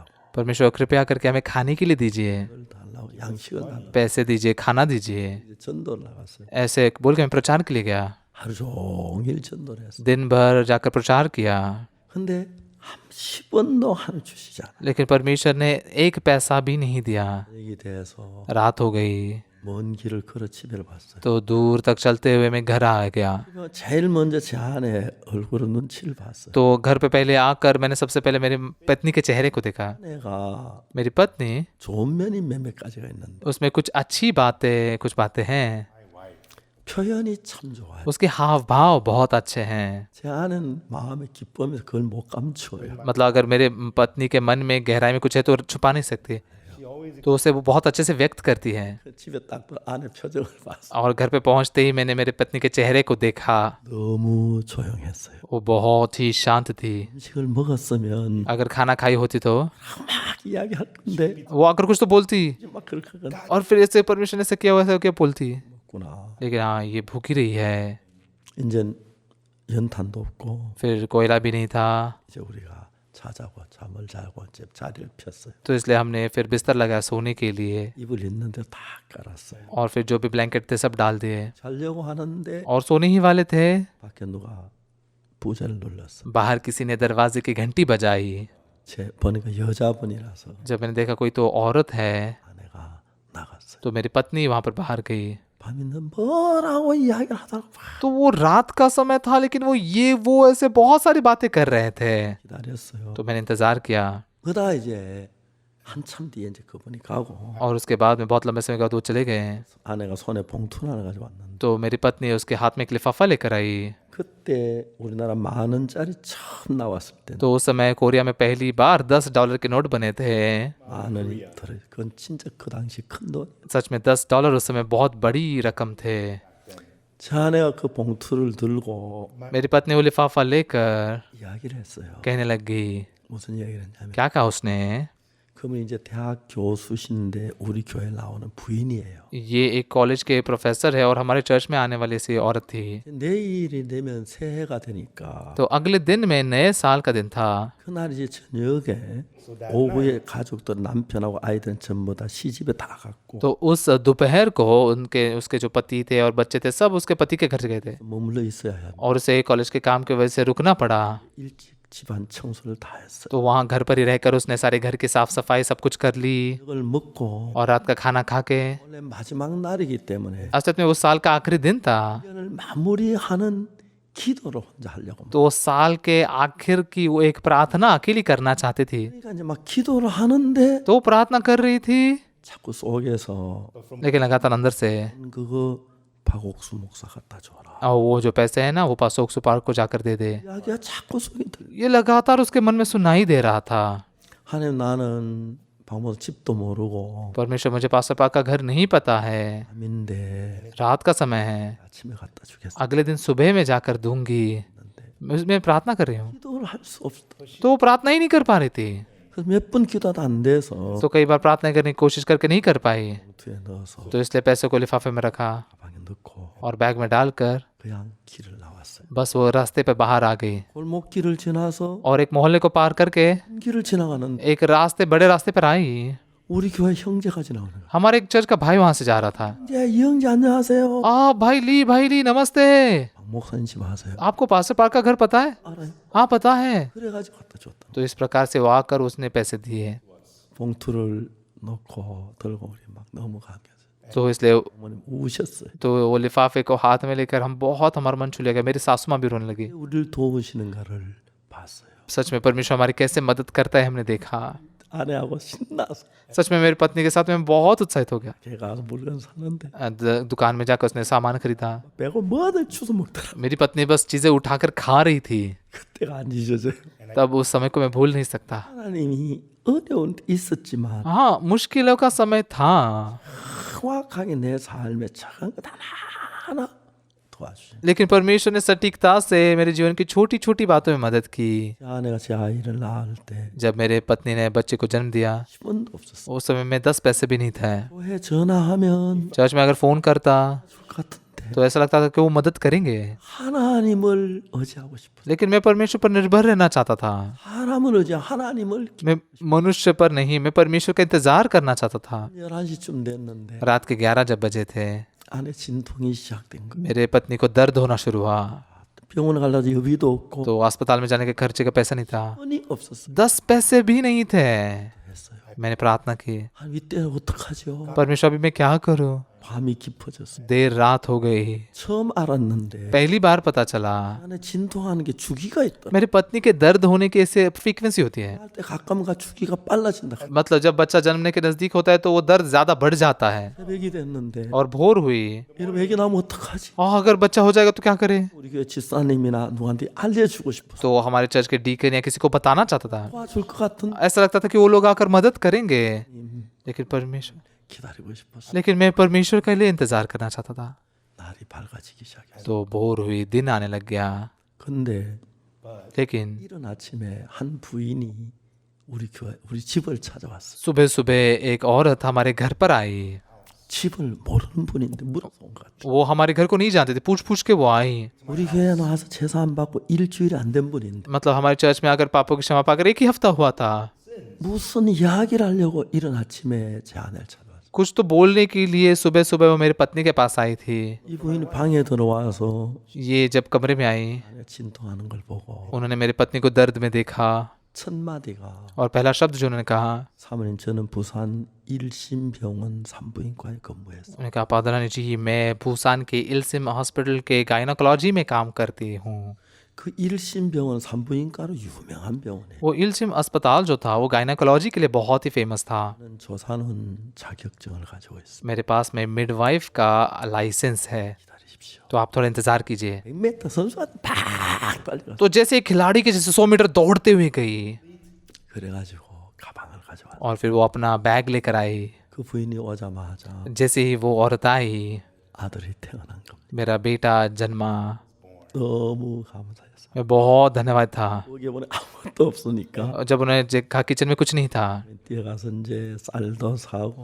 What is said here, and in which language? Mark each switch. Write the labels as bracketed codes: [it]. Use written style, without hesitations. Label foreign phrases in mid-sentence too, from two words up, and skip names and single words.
[hi] परमेश्वर कृपया करके हमें खाने के लिए दीजिए, [ko] 걸 달라고 양식을 달라고 [hi] पैसे दीजिए, खाना दीजिए। [ko] 이제 전도를 나갔어요. [hi] ऐसे बोल के मैं प्रचार के लिए गया। [ko] 하루 종일 전도를 했어요. [hi] दिन भर जाकर प्रचार किया, [ko] 근데 한 10원도 하나 주시지 않아요. [hi] लेकिन परमेश्वर ने एक पैसा भी नहीं दिया। [ko] 여기 대해서 [hi] रात हो गई [ko] 먼 길을 걸어 집에를 봤어요. [hi] तो दूर तक चलते हुए मैं घर आ गया। [ko] 제일 먼저 제 아내 얼굴을 눈치를 봤어요. [hi] तो घर पे पहले आकर मैंने सबसे पहले मेरी पत्नी के चेहरे को देखा। [ko] 아내가 [hi] मेरी पत्नी, [ko] 좋은 면이 몇몇 가지가 있는데 [hi] उसमें कुछ अच्छी बातें, कुछ बातें हैं, [ko] 표현이 참 좋아요. [hi] उसके हाव भाव बहुत अच्छे हैं। [ko] 제 아내는 마음에 기뻐하면서 그걸 못 감춰요. [hi] मतलब अगर मेरे पत्नी के मन में गहराई में कुछ है तो छुपा नहीं सकती, तो उसे वो बहुत अच्छे से व्यक्त करती है। [ko] 집에 딱 아내 표정을 봤어요. [hi] और घर पे पहुंचते ही मैंने मेरे पत्नी के चेहरे को देखा, [ko] 너무 조용했어요. [hi] वो बहुत ही शांत थी। [ko] 음식을 먹었으면 [hi] अगर खाना खाई होती तो [ko] 막 이야기할 건데 [hi] वो आकर कुछ तो बोलती, [ko] 막 그렇게 하거든. [hi] और फिर ऐसे परमेश्वर ने ऐसे किया वैसे क्या बोलती, [ko] 구나. [hi] लेकिन हाँ ये भूखी रही है। [ko] 이제 연탄도 없고 [hi] फिर कोयला भी नहीं था, [ko] 이제 우리가 자자고 잠을 자고 이제 자리를 폈어요. [hi] तो इसलिए हमने फिर बिस्तर लगाया सोने के लिए, [ko] 이불 있는데 다 깔았어요. [hi] और फिर जो भी ब्लैंकेट थे सब डाल दिए [ko] 자려고 하는데 [hi] और सोने ही वाले थे। [ko] 밖에 누가 부재를 눌렀어. [hi] बाहर किसी ने दरवाजे की घंटी बजाई। [ko] 제 보니까 여자분이라서 [hi] जब मैंने देखा कोई तो औरत है, [ko] 아내가 나갔어요. [hi] तो मेरी पत्नी वहां पर बाहर गई। [ko] 밤인데 뭐라고 이야기를 하다가 막 [hi] तो वो रात का समय था, लेकिन वो ऐसे बहुत सारी बातें कर रहे थे। [ko] 기다렸어요. [hi] तो मैंने इंतजार किया, [ko] 그러다 이제 한참 뒤에 이제 그분이 가고 [hi] और उसके बाद में बहुत लंबे समय के बाद वो चले गए। [ko] 아내가 손에 봉투 하나 가지고 왔는데 [hi] तो मेरी पत्नी उसके हाथ में एक लिफाफा लेकर आई। [ko] 그때 우리나라 10,000원짜리 처음 나왔을 때 [hi] तो उस समय कोरिया में पहली बार $10 के नोट बने थे। [ko] 10,000원이 들어. 그건 진짜 그 당시 큰 돈. [hi] सच में $10 उस समय बहुत बड़ी रकम थे। [ko] 제 아내가 그 봉투를 들고 [hi] मेरी पत्नी वो लिफाफा लेकर [ko] 이야기를 했어요. [hi] कहने लग गई। [ko] 무슨 이야기를 했냐면 [hi] क्या कहा उसने, [ko] 그분이 이제 대학 교수신데 우리 교회 나오는 부인이에요. [hi] ये एक कॉलेज के प्रोफेसर है और हमारे चर्च में आने वाली सी औरत थी। [ko] 내일이 되면 새해가 되니까 [hi] तो अगले दिन में नए साल का दिन था। [ko] 그날 이제 저녁에 오후에 가족들 남편하고 아이들은 전부 다 시집에 다 갔고 [hi] तो उस दोपहर को उसके जो पति थे और बच्चे थे सब उसके पति के घर गए थे, [ko] 머물러 있어야 해요. [hi] और उसे कॉलेज के काम की वजह से रुकना पड़ा। [ko] 일찍 집안 청소를 다 했어요. [hi] तो वहाँ घर पर ही रहकर उसने सारे घर की साफ सफाई सब कुछ कर ली [ko] 이걸 먹고 [hi] और रात का खाना खा के, [ko] 원래 마지막 날이기 때문에 [hi] असल में वो साल का आखिरी दिन था, [ko] 1년을 마무리하는 기도로 혼자 하려고. [hi] तो वो साल के आखिर की वो एक प्रार्थना अकेली करना चाहती थी। [ko] 그러니까 이제 막 기도를 하는데 [hi] तो वो प्रार्थना कर रही थी, [ko] 자꾸 속에서 [hi] लेकिन लगातार अंदर से [ko] 그거 박옥수 목사 갖다 줘라. [hi] और वो जो पैसे है ना वो पासोक सुपार को जाकर दे दे, [ko] 이야기가 자꾸 속에 들려. [hi] ये लगातार उसके मन में सुनाई दे रहा था। [ko] 하나님 나는 방법 집도 모르고 [hi] परमेश्वर मुझे पासोपाक का घर नहीं पता है, [ko] 밤인데 [hi] रात का समय है, [ko] 아침에 갖다 주겠어. [hi] अगले दिन सुबह में जाकर दूंगी। मैं प्रार्थना कर रही हूँ, [ko] 기도를 할 수 없어. [hi] तो वो प्रार्थना ही नहीं कर पा रही थी। [ko] 그래서 몇 번 기도도 안 돼서 [hi] तो कई बार प्रार्थना करने की कोशिश करके नहीं कर पाई, [ko] 봉투에 넣어서 [hi] तो इसलिए पैसे को लिफाफे में रखा [ko] 가방에 넣고 [hi] और बैग में डालकर [ko] 그냥 길을 나왔어요. [hi] बस वो रास्ते पे बाहर आ गई [ko] 골목길을 지나서 [hi] और एक मोहल्ले को पार करके [ko] 큰 길을 지나가는데 [hi] एक रास्ते बड़े रास्ते पर आई। [ko] 우리 교회 형제가 지나오는 거예요. [hi] हमारे एक चर्च का भाई वहां से जा रहा था। [ko] 형제, 이 형제 안녕하세요. [hi] भाई ली नमस्ते, [ko] 박 목사님 집 아세요? [hi] आपको पास्टर पार्क का घर पता है? [ko] 알아요. [hi] हाँ पता है। [ko] 그래가지고 갖다 줬다. [hi] तो इस प्रकार से वो आकर उसने पैसे दिए। [ko] 봉투를 넣고 들고 우리 막 넘어가게. [hi] तो इसलिए [ko] 어머님 우셨어요. [hi] तो वो लिफाफे को हाथ में लेकर हम बहुत, हमारा मन छू लिया गया। मेरी सासू माँ भी रोने लगी। [ko] 우리를 도우시는 거를 봤어요. [hi] सच में परमेश्वर हमारी कैसे मदद करता है हमने देखा। [ko] 아내하고 신나서 [hi] सच में मेरी पत्नी के साथ मैं बहुत उत्साहित हो गया। [ko] 걔 가서 물건 사는데 [hi] दुकान में जाकर उसने सामान खरीदा। [ko] 빼고 뭐들 주워 먹더라. [hi] मेरी पत्नी बस चीजें उठाकर खा रही थी। [ko] 그때가 안 잊어져요. [hi] तब उस समय को मैं भूल नहीं सकता। [ko] 하나님이 어려운 데 있었지만 [hi] हाँ, मुश्किलों का समय था, [ko] 정확하게 내 삶에 작은 것 하나하나 도와주셔요. [hi] लेकिन परमेश्वर ने सटीकता से मेरे जीवन की छोटी छोटी बातों में मदद की। [ko] 아내가 제 아이를 낳을 때 [hi] जब मेरे पत्नी ने बच्चे को जन्म दिया [ko] 10원도 없었어요. [hi] उस समय में 10 पैसे भी नहीं थे। [ko] 교회 전화하면 [hi] चर्च में अगर फोन करता [ko] 줄 것 같은데 [hi] तो ऐसा लगता था कि वो मदद करेंगे, [ko] 하나님을 의지하고 싶어요. [hi] लेकिन मैं परमेश्वर पर निर्भर रहना चाहता था। [ko] 사람을 의지하고 하나님을 [hi] मैं मनुष्य पर नहीं, मैं परमेश्वर का इंतजार करना चाहता था। [ko] 11시쯤 됐는데 [hi] रात के 11 जब बजे थे, [ko] 안에 진통이 시작된 거예요. [hi] मेरे पत्नी को दर्द होना शुरू हुआ। [ko] 병원에 가려도 여비도 없고 [hi] तो अस्पताल में जाने के खर्चे का पैसा नहीं था, [ko] 돈이 없었어요. [hi] 10 पैसे भी नहीं थे। [ko] 했어요. [hi] मैंने प्रार्थना की, [ko] 이때 어떡하죠? [hi] परमेश्वर अभी मैं क्या करूं? [ko] 밤이 깊어졌어요. [hi] देर रात हो गई। [ko] 처음 알았는데 [hi] पहली बार पता चला [ko] 안에 진통하는 게 주기가 있다. [hi] मेरी पत्नी के दर्द होने की ऐसे फ्रीक्वेंसी होती है। [ko] 할 때 가끔가 주기가 빨라진다. [hi] मतलब जब बच्चा जन्मने के नजदीक होता है तो वो दर्द ज्यादा बढ़ जाता है। [ko] 새벽이 됐는데 [hi] और भोर हुई, [ko] 여러분 애기 나면 어떡하지? [hi] और अगर बच्चा हो जाएगा तो क्या करें? [ko] 우리 교회 집사님이나 누구한테 알려주고 싶어서 [hi] तो हमारे चर्च के डीकन या किसी को बताना चाहता था। [ko] 도와줄 것 같은 [hi] ऐसा लगता था कि वो लोग आकर मदद करेंगे, लेकिन परमेश्वर [ko] 기다리고 싶어서 [hi] लेकिन मैं परमेश्वर के लिए इंतजार करना चाहता था। [ko] 날이 밝아지기 시작했어요. [hi] तो भोर हुई, दिन आने लग गया, [ko] 근데 [hi] लेकिन [ko] 이른 아침에 한 부인이 우리 집을 찾아왔어요. [hi] सुबह सुबह एक औरत हमारे घर पर आई। [ko] 집을 모르는 분인데 물어서 온 것 같아요. [hi] वो हमारे घर को नहीं जानते थे, पूछ पूछ के वो आई। [ko] 우리 교회에 나와서 제사 안 받고 일주일이 안 된 분인데 [hi] मतलब हमारे चर्च में आकर पापों की क्षमा पाकर एक ही हफ्ता हुआ था। [ko] 무슨 이야기를 하려고 이른 아침에 제 아내를 찾아왔어요. [hi] कुछ तो बोलने के लिए सुबह सुबह वो मेरी पत्नी के पास आई थी। [ko] 이 부인이 방에 들어와서 [hi] ये जब कमरे में आई, [ko] 아내가 진통하는 걸 보고 [hi] उन्होंने मेरी पत्नी को दर्द में देखा [ko] 첫 마디가 [hi] और पहला शब्द जो उन्होंने कहा, [ko] 사모님 저는 부산 일심병원 산부인과에 근무했어요. [hi] उन्होंने कहा पादरानी जी मैं भूसान के इल्सिम हॉस्पिटल के गायनाकोलॉजी में काम करती हूँ। [ko] 그 일심병원 산부인과로 유명한 병원이에요. [hi] वो इल्सिम अस्पताल जो था वो गायनाकोलॉजी के लिए बहुत ही फेमस था। [ko] 저는 조산원 자격증을 가지고 있습니다. [hi] मेरे पास में मिडवाइफ का लाइसेंस है, [ko] 기다리십시오. [hi] तो आप थोड़ा इंतजार कीजिए। [ko] 100m 선수한테 팍 달려가. [hi] तो जैसे एक खिलाड़ी के जैसे 100 मीटर दौड़ते हुए गई [ko] 그래가지고 가방을 가져왔어요. [hi] और फिर वो अपना बैग लेकर आई। [ko] 그 부인이 오자마자 [hi] जैसे ही वो औरत आई, [ko] 아들이 태어난 겁니다. [hi] मेरा बेटा जन्मा। [ko] 너무 감사했어요. [hi] मैं बहुत धन्यवाद था। [ko] 거기에 아무것도 없으니까 [hi] और जब उन्हें कहा किचन में कुछ नहीं था, [ko] 뛰어가서 이제 쌀도 사고